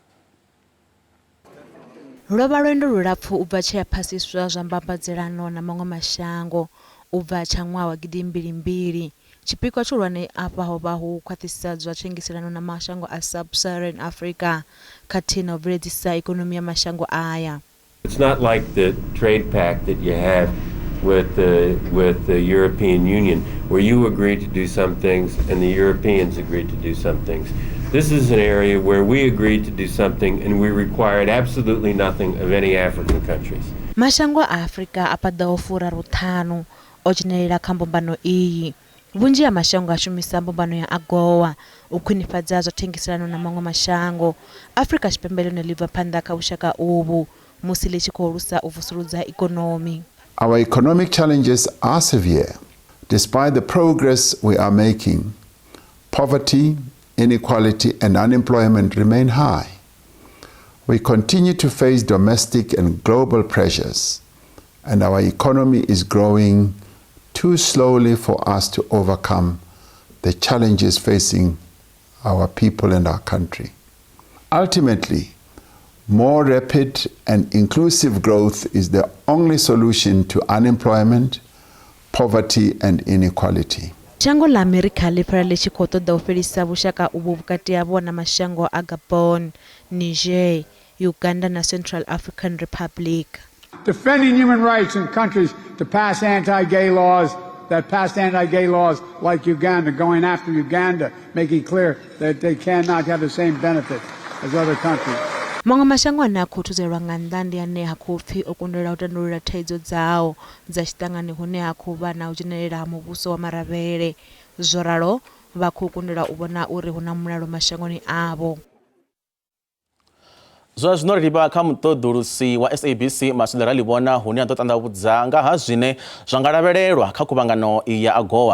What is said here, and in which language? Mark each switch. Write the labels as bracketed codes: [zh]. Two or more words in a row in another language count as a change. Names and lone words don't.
[ve] Lwo vha lwendo lulapfu u bva tshe ya phasiswa zwa mbambadziselano na maṅwe mashango u bva tsha ṅwaha wa 2022. Tshipikwa tshihulwane afha ho vha hu khwaṱhisedzwa thengiselano na mashango a Sub-Saharan Africa khathihi na u bveledzisa ikonomi ya mashango aya. [en] It's not like the trade pact that you have with the European Union, where you agreed to do some things and the Europeans agreed to do some things. This is an area where we agreed to do something and we required absolutely nothing of any African countries. [ve] Mashango a Africa apaḓaho furaru ṱhanu o dzhenelela kha mbumbano iyi. Vhunzhi ha mashango a shumisa mbumbano ya AGOA u khwinifhadza zwa thengiselano na maṅwe mashango. Afrika Tshipembe ḽone ḽi bva phanḓa kha vhushaka uvhu musi ḽi tshi khou lusa u vusuludza ikonomi. [en] Our economic challenges are severe. Despite the progress we are making, poverty, inequality and unemployment remain high. We continue to face domestic and global pressures, and our economy is growing too slowly for us to overcome the challenges facing our people and our country. Ultimately, more rapid and inclusive growth is the only solution to unemployment, poverty and inequality. [ve] Shango la America ḽi pfala ḽi tshi khou ṱoḓa u fhelisa vhushaka uvhu vhukati havho na mashango a Gabon, Niger, Uganda na Central African Republic. [en] Defending human rights in countries to pass anti-gay laws, that passed anti-gay laws like Uganda, going after Uganda, making clear that they cannot have the same benefit as other countries. [ve] Maṅwe mashango ane a khou thuzelwa nga nnḓa ndi ane ha khou pfi o kundelwa u tandulula thaidzo dzao dza tshiṱangani hune ha khou vha na u dzhenelela ha muvhuso wa maravhele. Zwo ralo vha khou kundelwa u vhona uri hu na mulalo mashangoni avho. Zwa zwino ri vha kha muṱoḓulusi wa SABC Maswidera Ḽivhona hune a ḓo ṱanḓavhudza nga ha zwine zwa nga lavhelelwa kha khuvhangano ya AGOA.